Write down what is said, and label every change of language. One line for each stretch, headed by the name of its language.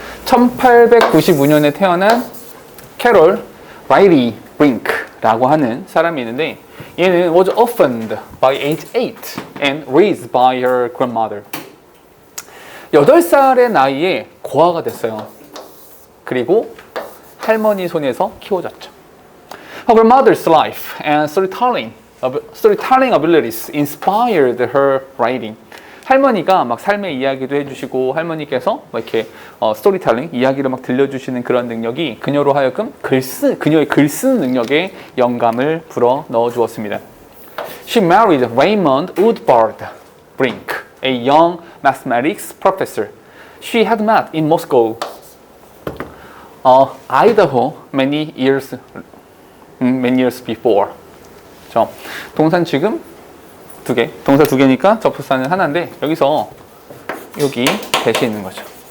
Korean: 1895년에 태어난 캐롤 라이리 브링크라고 하는 사람이 있는데, 얘는
English: was orphaned by age 8 and raised by her grandmother.
Korean: 8살의 나이에 고아가 됐어요. 그리고 할머니 손에서 키워졌죠.
English: Her grandmother's life and storytelling abilities inspired her writing.
Korean: 할머니가 막 삶의 이야기도 해주시고, 할머니께서 막 이렇게 스토리텔링, 이야기를 막 들려주시는 그런 능력이 그녀로 하여금 그녀의 글 쓰는 능력에 영감을 불어 넣어 주었습니다.
English: She married Raymond Woodward Brink, a young mathematics professor. She had met in Moscow, Idaho, many years before.
Korean: 동산 지금 2개, 동사 2개니까 접속사는 하나인데, 여기서 여기 대시 있는 거죠.